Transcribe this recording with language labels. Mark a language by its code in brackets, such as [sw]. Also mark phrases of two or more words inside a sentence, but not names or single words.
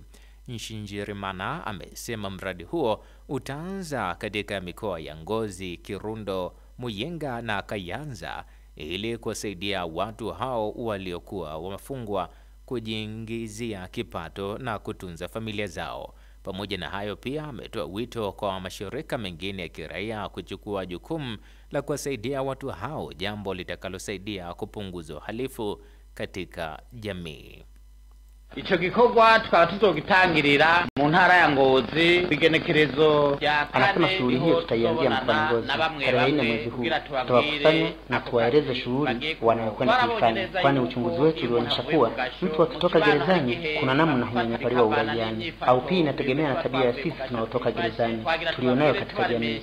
[sw] Nshinjirimana amesema mradi huo utaanza katika mikoa ya Ngozi, Kirundo, Muyinga na Kayanza ili kuwasaidia watu hao waliokuwa wafungwa kujiingizia kipato na kutunza familia zao. Pamoja na hayo, pia ametoa wito kwa mashirika mengine ya kiraia kuchukua jukumu la kuwasaidia watu hao, jambo litakalosaidia kupunguza uhalifu katika jamii. [rn] Ico gikorwa tukaba tuzogitangirira mu ntara ya Ngozi bigenekerezo rya kane. [sw] Anasema shughuli hiyo tutaianzia mkoani Ngozi tarehe 4 mwezi huu. Tutawakusanya na tuwaeleze shughuli wanayokwenda kuifanya, kwani uchunguzi wetu ulionyesha kuwa mtu akitoka gerezani kuna namna hunyanyapaliwa uraiani, au pia inategemea na tabia ya sisi tunaotoka gerezani tulionayo katika jamii.